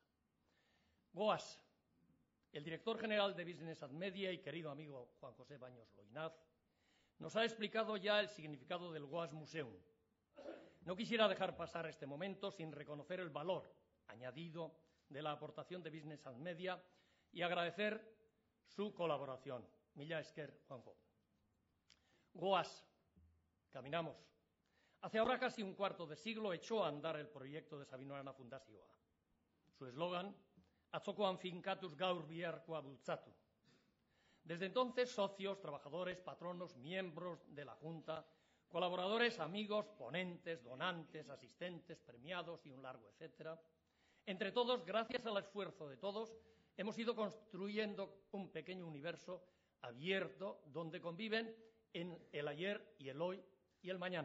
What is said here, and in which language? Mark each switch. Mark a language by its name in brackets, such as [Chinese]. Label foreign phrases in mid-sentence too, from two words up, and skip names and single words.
[Spanish] Goaz, el director general de Business & Media y querido amigo Juan José Baños Loinaz, nos ha explicado ya el significado del Goaz Museum. No quisiera dejar pasar este momento sin reconocer el valor añadido de la aportación de Business & Media y agradecer su colaboración. [Basque] Mila esker, Juanjo. Goaz, [Spanish] caminamos. Hace ahora casi un cuarto de siglo echó a andar el proyecto de Sabino Arana Fundazioa. Su eslogan, [Basque] atzokoan finkatuz gaur biharkoa bultzatu. [Spanish] Desde entonces, socios, trabajadores, patronos, miembros de la Junta, colaboradores, amigos, ponentes, donantes, asistentes, premiados y un largo etcétera. Entre todos, gracias al esfuerzo de todos, hemos ido construyendo un pequeño universo abierto donde conviven en el ayer y el hoy y el mañana.